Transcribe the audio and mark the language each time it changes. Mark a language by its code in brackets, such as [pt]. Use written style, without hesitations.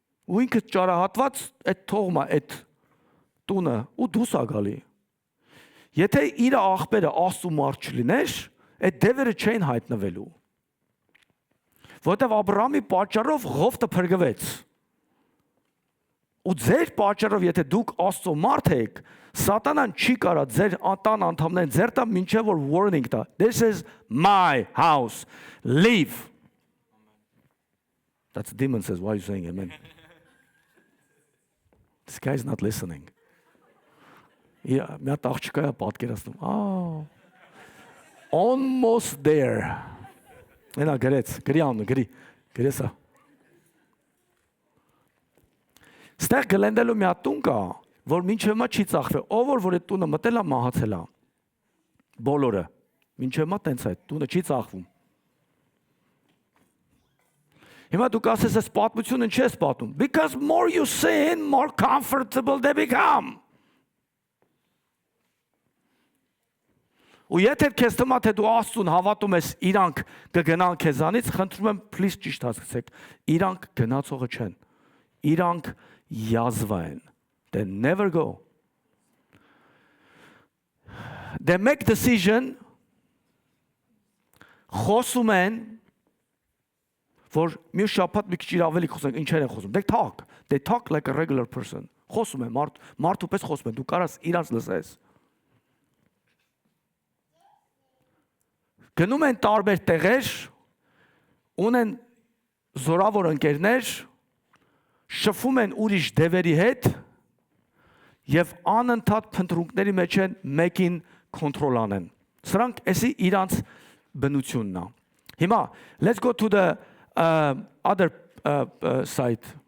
[hy] Ու ինքը ճարահատված այդ թողմա այդ տունը ու դու սա գալի։ Եթե իր աղբերը Աստծո մարդ չլիներ, այդ դևերը չէին հայտնվելու։ Որտեւ Աբրահամի պատճառով Ղովտը փրկվեց։ Ու ձեր պատճառով, եթե դուք Աստծո մարդ եք, Սատանան չի կարա ձեր ատան անդամներն ձեր տա մինչև որ warning տա. [en] This is my house. Leave. That's the demon says, why are you saying amen? This guy is not listening. [hy] Yeah, մի հատ աղջկա է պատկերացնում. Oh. [en] Almost there. [hy] Այնա գրեց, գրի անում, գրեսա։ Ստեղ գլենդելու մի հատ տուն կա, որ մինչև հիմա չի ծախվել, ով որ այդ տունը մտել է մահացել է։ Բոլորը։ Մինչև հիմա տենց է, տունը չի ծախվում։ Հիմա դուք ասես այս պատմությունը չես պատում, [en] because more you sin, more comfortable they become։ [hy] Ու եթե քեզ թվում է թե դու Աստծուն հավատում ես, իրանք կգնան քեզանից, խնդրում եմ please ճիշտ հասկացեք, իրանք գնացողը չեն։ Իրանք յազվա են։ [en] They never go. They make decision, [hy] խոսում են, որ մյուս շաբաթ մի քիչ ավելի խոսենք, ինչեր են խոսում։ [en] They talk like a regular person։ [hy] Խոսում են մարդու պես խոսում են, դու կարաս իրանց լսես։ Գնում են տարբեր տեղեր, ունեն զորավոր ընկերներ, շփվում են ուրիշ դևերի հետ եւ անընդհատ փնտրունքների մեջ են մեկին կոնտրոլ անեն։ Սրանք էսի իրանց բնությունն է։ Հիմա [en] let's go to the other side.